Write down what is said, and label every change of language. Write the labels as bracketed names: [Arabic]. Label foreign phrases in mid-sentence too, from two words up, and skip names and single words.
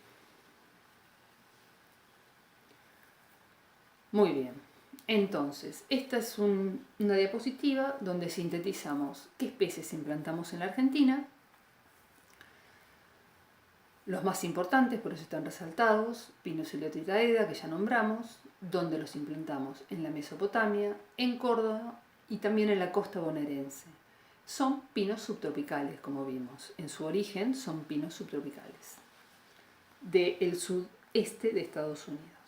[Spanish] Muy bien. Entonces, esta es una diapositiva donde sintetizamos qué especies implantamos en la Argentina. Los más importantes, por eso están resaltados: Pinus elioti taeda, que ya nombramos, donde los implantamos en la Mesopotamia, en Córdoba y también en la costa bonaerense. Son pinos subtropicales, como vimos. En su origen son pinos subtropicales del sudeste de Estados Unidos.